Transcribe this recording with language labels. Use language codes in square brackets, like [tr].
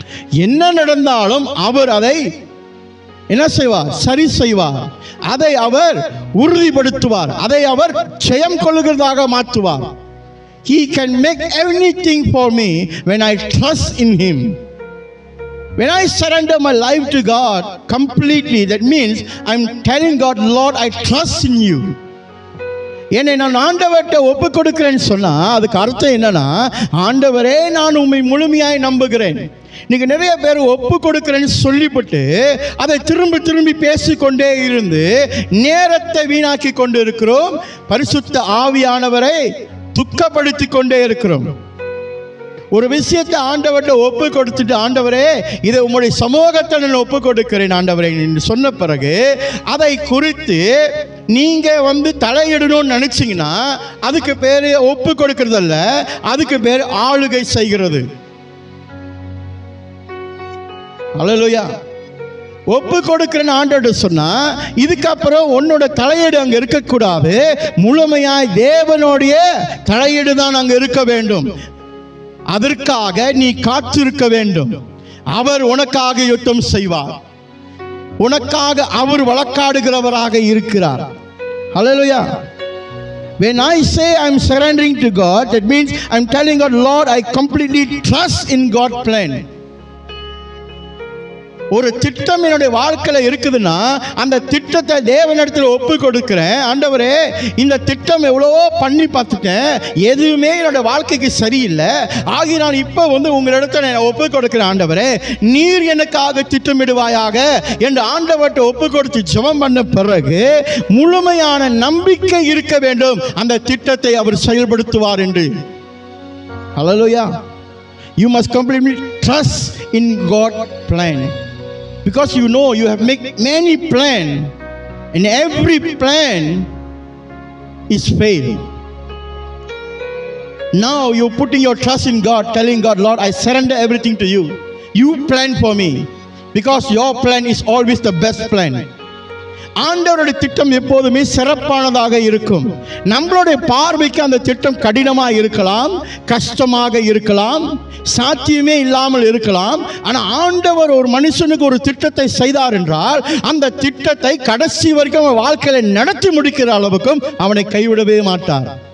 [ta] என்ன நடந்தாலும் அவர் அதை என்ன செய்வார்? சரி செய்வார். அதை அவர் உறுதிப்படுத்துவார். அதை அவர் ஜெயம் கொள்ளுகிறதாக மாற்றுவார். [en] He can make anything for me when I trust in him. When I surrender my life to God completely, that means I'm telling God, Lord, I trust in you. [ta] என்னை நான் ஆண்டவர்கிட்ட ஒப்பு கொடுக்கிறேன்னு சொன்னா அதுக்கு அர்த்தம் என்னன்னா, ஆண்டவரே நான் உம்மை முழுமையாய் நம்புகிறேன். நீங்க நிறைய பேர் ஒப்பு கொடுக்கிறேன்னு சொல்லிவிட்டு அதை திரும்பி பேசிக்கொண்டே இருந்து நேரத்தை வீணாக்கி கொண்டு இருக்கிறோம். பரிசுத்த ஆவியானவரை துக்கப்படுத்தி கொண்டே இருக்கிறோம். ஒரு விஷயத்தை ஆண்டவர்கிட்ட ஒப்பு கொடுத்துட்டு, ஆண்டவரே இதை உங்களுடைய சமூகத்தை நான் ஒப்பு கொடுக்கிறேன் ஆண்டவரே என்று சொன்ன பிறகு அதை குறித்து நீங்க தலையிடணும்னு நினைச்சீங்கன்னா அதுக்கு பேரு ஒப்பு கொடுக்கிறது அல்ல, அதுக்கு பேர் ஆளுகை செய்கிறது. அல்லேலூயா. ஒப்பு கொடுக்கிறேன்னு ஆண்டவர்கிட்ட சொன்னா இதுக்கப்புறம் உன்னோட தலையீடு அங்க இருக்கக்கூடாது. முழுமையாய் தேவனுடைய தலையீடு தான் அங்க இருக்க வேண்டும். அதற்காக நீ காத்திருக்க வேண்டும். அவர் உனக்காக யுத்தம் செய்வார். உனக்காக அவர் வழக்காடுகிறவராக இருக்கிறார். ஹல்லேலூயா. [en] When I say I'm surrendering to God, that means I'm telling God, Lord, I completely trust in God's plan. [ta] ஒரு திட்டம் என்னுடைய வாழ்க்கையில் இருக்குதுன்னா அந்த திட்டத்தை தேவனிடத்தில் ஒப்பு கொடுக்கிறேன். ஆண்டவரே இந்த திட்டம் எவ்வளவோ பண்ணி பார்த்துட்டேன், எதுவுமே என்னுடைய வாழ்க்கைக்கு சரியில்லை, ஆகி நான் இப்போ உங்களிடத்தில் நான் ஒப்பு கொடுக்கிறேன். ஆண்டவரே நீர் எனக்காக திட்டமிடுவாயாக என்று ஆண்டவர்கிட்ட ஒப்பு கொடுத்து ஜெபம் பண்ண பிறகு முழுமையான நம்பிக்கை இருக்க வேண்டும் அந்த திட்டத்தை அவர் செயல்படுத்துவார் என்று. ஹல்லேலூயா. [en] You must completely trust in God's plan. Because you know you have made many plans, and every plan is failed. Now you're putting your trust in God, telling God, Lord, I surrender everything to you. You plan for me, because your plan is always the best plan. [ta] ஆண்டவருடைய திட்டம் எப்போதுமே சிறப்பானதாக இருக்கும். நம்மளுடைய பார்வைக்கு அந்த திட்டம் கடினமாக இருக்கலாம், கஷ்டமாக இருக்கலாம், சாத்தியமே இல்லாமல் இருக்கலாம். ஆனால் ஆண்டவர் ஒரு மனுஷனுக்கு ஒரு திட்டத்தை செய்தார் என்றால் அந்த திட்டத்தை கடைசி வரைக்கும் அவன் வாழ்க்கையில நடத்தி முடிக்கிற அளவுக்கும் அவனை கைவிடவே மாட்டார்.